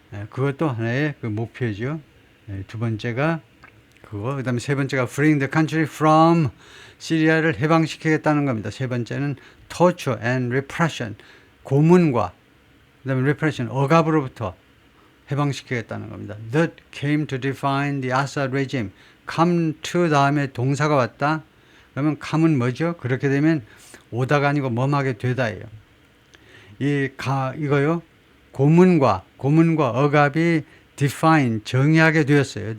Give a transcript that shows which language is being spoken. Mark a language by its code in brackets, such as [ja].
[ko] 그것도 하나의 그 목표죠. 두 번째가 그거, 그 다음에 세 번째가 [en] freeing the country from [ko] 시리아를 해방시키겠다는 겁니다. 세 번째는 [en] torture and repression, [ko] 고문과 그 다음에 repression, 억압으로부터 해방시키겠다는 겁니다. [en] That came to define the Assad regime. [ko] come to 다음에 동사가 왔다. 그러면 come은 뭐죠? 그렇게 되면 오다가 아니고 뭐하게 되다예요. 이거요. 고문과 억압이 define, 정의하게 되었어요.